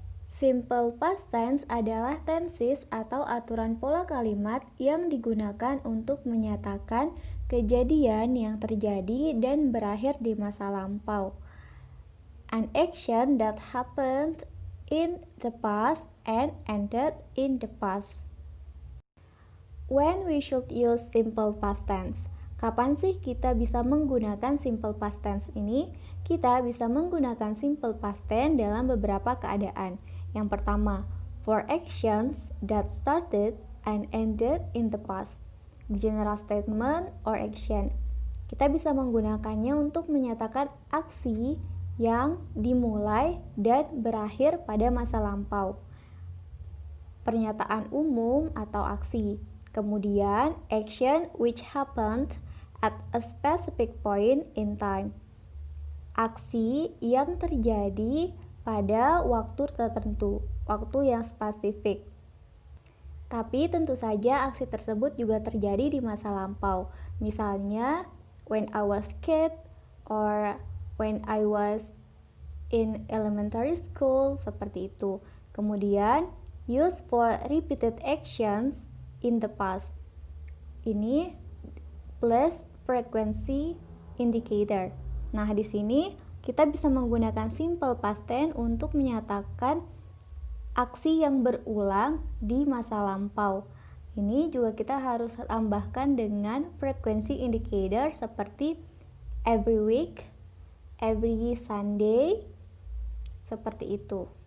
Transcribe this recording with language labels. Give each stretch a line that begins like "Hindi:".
Indonesian: Simple past tense adalah tenses atau aturan pola kalimat yang digunakan untuk menyatakan kejadian yang terjadi dan berakhir di masa lampau.
English: An action that happened in the past and ended in the past. When we should use simple past tense?
Indonesian: Kapan sih kita bisa menggunakan simple past tense ini? Kita bisa menggunakan simple past tense dalam beberapa keadaan. Yang pertama,
English: for actions that started and ended in the past. General statement or action.
Indonesian: Kita bisa menggunakannya untuk menyatakan aksi yang dimulai dan berakhir pada masa lampau. Pernyataan umum atau aksi. Kemudian,
English: action which happened at a specific point in time.
Indonesian: Aksi yang terjadi pada waktu tertentu, waktu yang spesifik. Tapi tentu saja aksi tersebut juga terjadi di masa lampau. Misalnya,
English: when I was kid or when I was in elementary school,
Indonesian: seperti itu. Kemudian,
English: use for repeated actions in the past.
Indonesian: Ini
English: plus frequency indicator.
Indonesian: Nah, di sini kita bisa menggunakan simple past tense untuk menyatakan aksi yang berulang di masa lampau. Ini juga kita harus tambahkan dengan frequency indicator seperti
English: every week, every Sunday,
Indonesian: seperti itu.